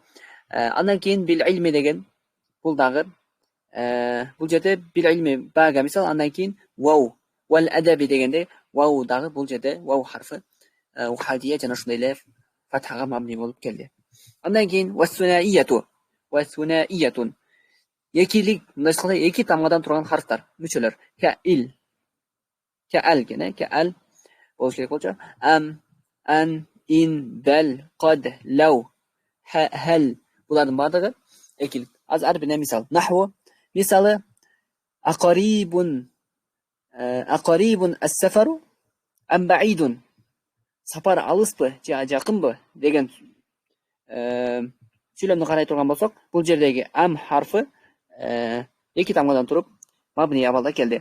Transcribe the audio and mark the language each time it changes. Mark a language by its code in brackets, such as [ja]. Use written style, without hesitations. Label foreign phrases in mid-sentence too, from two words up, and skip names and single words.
[ky] Андан кийин [ar] بالعلم [ky] деген бул дагы бул жерде [ar] بالعلم [ky] бага мисал, андан кийин вау [ar] والأدب [ky] дегенде вау дагы бул жерде вау харфы ухадия жана ошондой эле фатхага мабни болуп келди. Андан кийин васунаиятун, экилик, мындай айтканда эки тамгадан турган харфтар, мүчөлөр. Каал болуш керек болчу. [ar] أن، إن، دل, قد، لو، هل, [ky] булардын баардыгы экилик. Азыр ар бирине мисал. Наху мисалы, [ar] أقريب السفر أم بعيد, [ky] сапар алыспы же жакынбы деген сүйлөмдү карай турган болсок, бул жердеги ам харфы эки тамгадан туруп мабни абалда келди.